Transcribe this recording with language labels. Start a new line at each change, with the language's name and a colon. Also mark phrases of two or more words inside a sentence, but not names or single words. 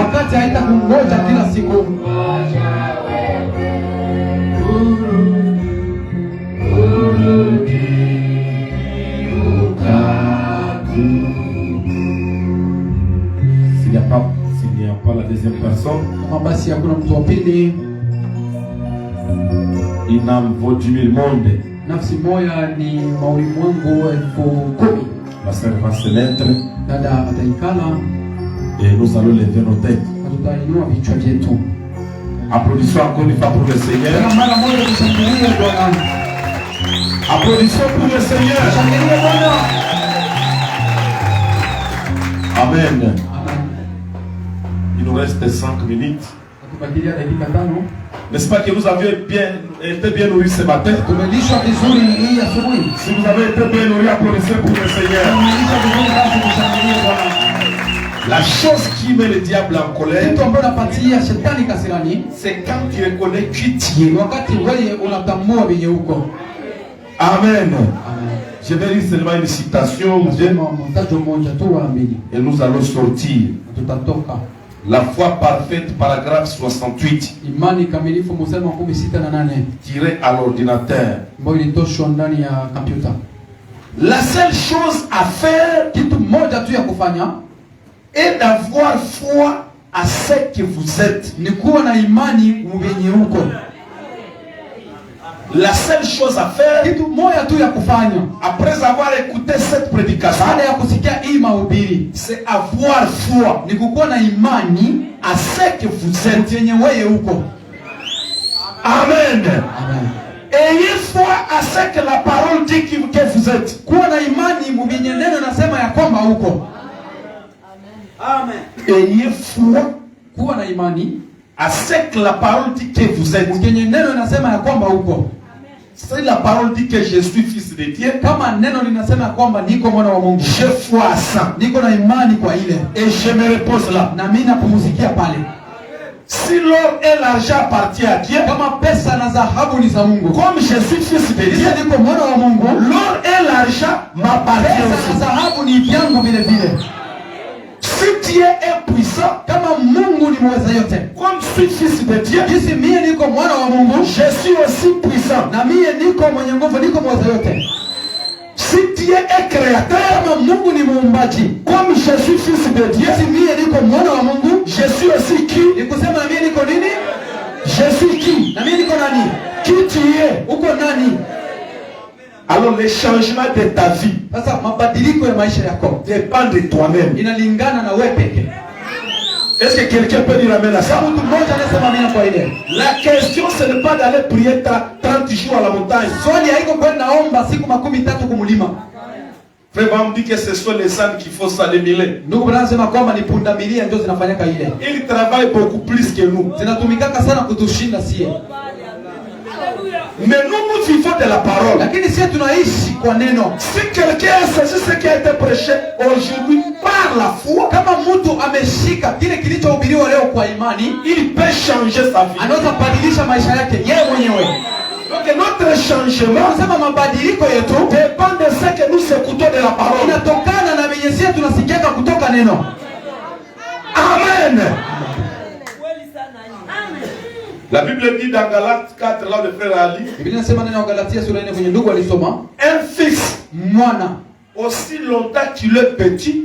French: S'il n'y a pas la deuxième personne, une âme vaut 10 000 mondes. La sœur va se mettre et nous allons lever nos têtes. Applaudissons encore une fois pour le Seigneur.
Swahili: Mara moja tushangilie Bwana.
French: Applaudissons pour le Seigneur.
Swahili: Tushangilie Bwana.
French: Amen.
Swahili: Amen.
French: Il nous reste 5 minutes.
Swahili: Tubakilia dakika 5.
French: N'est-ce pas que nous avions été bien nourris ce matin?
Swahili: Tumelishwa vizuri hii asubuhi.
French: Si vous avez été bien nourris, applaudissez pour le Seigneur.
Swahili: Tumelishwa vizuri basi tushangilie Bwana.
French: La chose qui met le diable en colère,
Swahili: Kitu ambacho napatia shetani kasirani,
French: c'est quand tu reconnais qui tu es.
Swahili: wakati wewe unatambua venye uko.
French: Amen.
Swahili: Amen.
French: Je vais lire seulement une citation
Swahili: Mtajo mmoja tu wala mbili.
French: et nous allons sortir.
Swahili: Tutatoka.
French: La foi parfaite, paragraphe 68,
Swahili: Imani kamilifu mstari wa 68
French: tiré à l'ordinateur.
Swahili: ambayo ilitoshwa ndani ya kompyuta.
French: La seule chose à faire
Swahili: Kitu moja tu ya kufanya
French: est d'avoir foi à ce que vous êtes.
Swahili: ni kuwa na imani mwenye uko.
French: La seule chose à faire,
Swahili: Kitu moja tu ya kufanya
French: après avoir écouté cette prédication,
Swahili: baada ya kusikia hii mahubiri
French: c'est avoir foi
Swahili: ni kukuwa na imani
French: à ce que vous êtes.
Swahili: yenye wewe uko.
French: Amen.
Swahili: Amen.
French: Ayez foi à ce que la parole dit que vous êtes.
Swahili: Kuwa na imani mwenye neno nasema ya kwamba uko.
French: Amen. Ayez foi
Swahili: Kuwa na imani
French: à ce que la parole dit que vous êtes.
Swahili: mwenye neno nasema ya kwamba uko.
French: Si la parole dit que je suis fils de Dieu,
Swahili: Kama neno linasema ya kwamba niko mwana wa Mungu,
French: j'ai foi à ça.
Swahili: niko na imani kwa ile,
French: Et je me repose là.
Swahili: na mimi napumzikia pale.
French: Si l'or et l'argent appartiennent à Dieu,
Swahili: Kama pesa na dhahabu ni za Mungu,
French: comme je suis fils de Dieu,
Swahili: kisha niko mwana wa Mungu,
French: l'or et l'argent m'appartiennent
Swahili: pesa na
French: aussi.
Swahili: dhahabu ni vyangu vile vile.
French: Si Dieu est puissant,
Swahili: Kama Mungu ni mweza yote,
French: comme je suis fils de Dieu,
Swahili: jinsi mie niko mwana wa Mungu,
French: je suis aussi puissant.
Swahili: na mie niko mwenye nguvu, niko mweza yote.
French: Si Dieu est créateur,
Swahili: Kama Mungu ni muumbaji,
French: comme je suis fils de Dieu,
Swahili: jinsi mie niko mwana wa Mungu,
French: je suis aussi qui?
Swahili: ni kusema na mie niko nini?
French: Je suis qui?
Swahili: Na mie niko nani?
French: Qui tu es?
Swahili: Uko nani?
French: Alors le changement de ta vie
Swahili: Sasa mabadiliko ya maisha yako
French: dépend de toi-même.
Swahili: inalingana na wewe peke.
French: Est-ce que quelqu'un peut dire amen à ça?
Swahili: Kama mtu mmoja anasema amina kwa ile.
French: La question, ce n'est pas d'aller prier 30 jours à la montagne.
Swahili: Swali haiko kwenda omba siku 13 kumulima.
French: Frère, on me dit que ce sont les ânes qu'il faut s'alimenter.
Swahili: Ndugu bwana anasema kwamba ni pundamilia ndio zinafanyaka ile.
French: Ils travaillent beaucoup plus que nous.
Swahili: Zinatumikaka sana kutushinda sie.
French: Mais nous vivons de la parole.
Swahili: Lakini sisi tunaishi kwa neno.
French: Si quelqu'un a saisi ce qui a été prêché aujourd'hui par la foi,
Swahili: Kama mtu ameshika kile kilichohubiriwa leo kwa imani,
French: il peut changer sa vie.
Swahili: anaweza kubadilisha maisha yake yeye mwenyewe.
French: Donc notre changement
Swahili: Tunasema mabadiliko yetu
French: dépend de ce que nous écoutons de la parole.
Swahili: inatokana na venye sisi tunasikiaka kutoka neno.
French: Amen. La Bible dit dans Galates 4, là le frère Ali,
Swahili: Biblia inasema ndani ya Galatia sura 4 kwenye ndugu alisoma,
French: un fils,
Swahili: mwana
French: aussi longtemps qu'il est petit,